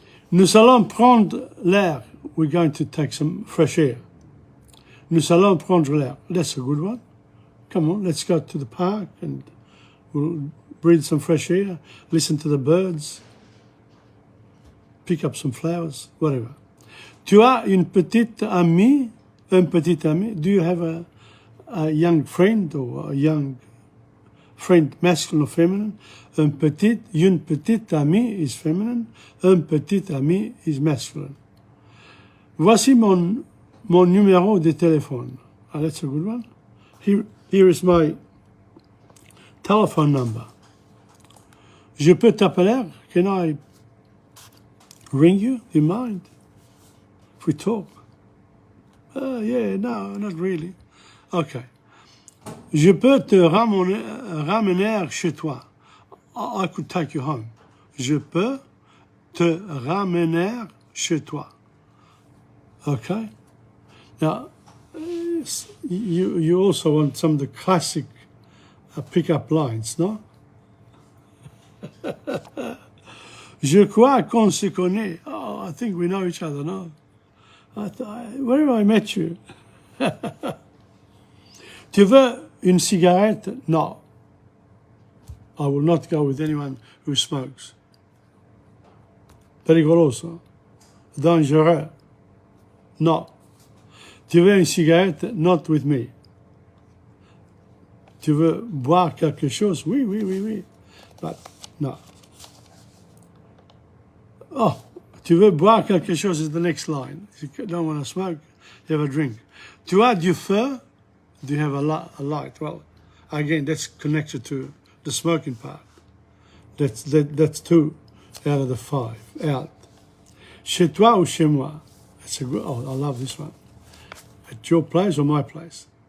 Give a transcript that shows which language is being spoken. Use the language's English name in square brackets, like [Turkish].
[French] Nous allons prendre l'air. [English] We're going to take some fresh air. [French] Nous allons prendre l'air. [English] That's a good one. Come on, let's go to the park and we'll breathe some fresh air, listen to the birds, pick up some flowers, whatever. [French] Tu as une petite amie, un petit ami? [English] Do you have a young friend or a young friend, masculine or feminine? [French] Une petite amie [English] is feminine, [French] un petit ami [English] is masculine. [French] Voici mon numéro de téléphone. [English] Oh, that's a good one. Here is my telephone number. [French] Je peux t'appeler? [English] Can I ring you? Do you mind if we talk? Yeah, no, not really. Okay. [French] Je peux te ramener chez toi. [English] I could take you home. [French] Je peux te ramener chez toi. [English] Okay? Now, you also want some of the classic pick-up lines, no? [French] Je crois qu'on se connaît. [English] Oh, I think we know each other, no? Where have I met you? [French] Tu veux une cigarette? [English] No. I will not go with anyone who smokes. [French] Pericoloso. Dangereux. No. Tu veux une cigarette? [English] Not with me. [French] Tu veux boire quelque chose? Oui, oui, oui, oui. [English] But no. Oh, [French] tu veux boire quelque chose [English] is the next line. If you don't want to smoke, you have a drink. [French] Tu as du feu? [English] Do you have a light? Well, again, that's connected to the smoking part. That's 2 out of the 5. Out. [French] Chez toi ou chez moi? [English] It's a good, oh, I love this one. At your place or my place?